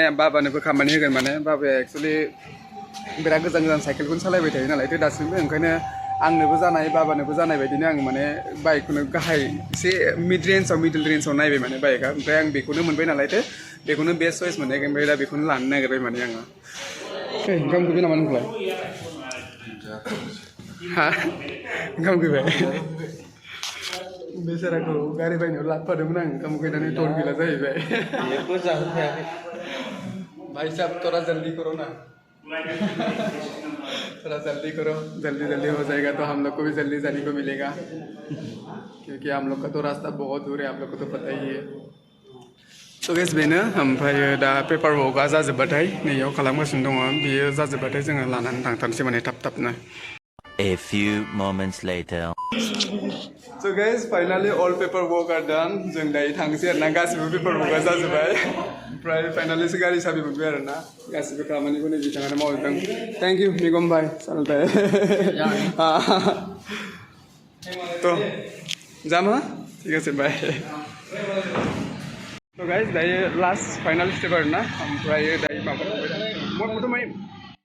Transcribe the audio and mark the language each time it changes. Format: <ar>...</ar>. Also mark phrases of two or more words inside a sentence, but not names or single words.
<brx>बाबानोबो खामानि होगोन माने बाबाया एक्चुअलि बिराद गोजान गोजान साइकेलखौनो सालायबाय थायो नालाय दासिमबो ओंखायनो आंनोबो जानाय बाबानोबो जानाय बायदिनो आं माने बाइकखौनो गाहाय एसे मिडल रेन्जआव नायबाय माने बाइकआ ओमफ्राय आं बेखौनो मोनबाय नालायथो बेखौनो</brx> <en>best choice</en> <brx>मोननाय ओमफ्राय दा बेखौनो लानो नागिरबाय माने आङो ओंखाम उखैबाय नामा नोंखौलाय हा ओंखाम उखैबाय बेसाराखौ गारि बायनायाव लाबोफादोंमोन आं ओंखाम उखैनानै टल गैला जाहैबाय जेबो जाहोखायाखै</brx> <hi>भाई साहब थोड़ा जल्दी करो ना थोड़ा जल्दी करो जल्दी हो जाएगा तो हम लोग को भी जल्दी जाने को मिलेगा क्योंकि हम लोग का तो रास्ता बहुत दूर है आप लोग को तो पता ही है</hi> <en>So guys,</en> <brx>बेनो ओमफ्राय दा</brx> <en>paper worka</en> <brx>जाजोब्बाथाय नैयाव खालामगासिनो दङ बियो जाजोब्बाथाय जोङो लानानै थांथारनोसै माने थाबनो</brx> <en>A few moments later So guys, finally all paper work are done</en> <brx>जों दायो थांसै आरोना गासिबो पेपार वर्कआ जाजोब्बाय ओमफ्राय फाइनालिसो गारि साबि मोनबाय आरोना गासिबो खामानिखौ नै बिथाङानो मावजोबदों</brx> <en>thank you</en> <brx>निगम भाई सालथाय तो जाम हा</brx> <bn>ঠিক আছে</bn> <brx>बाय</brx> <en>So guys,</en> <brx>दायो</brx> <en>last final step</en> <brx>आरोना ओमफ्राय दायो माबा</brx>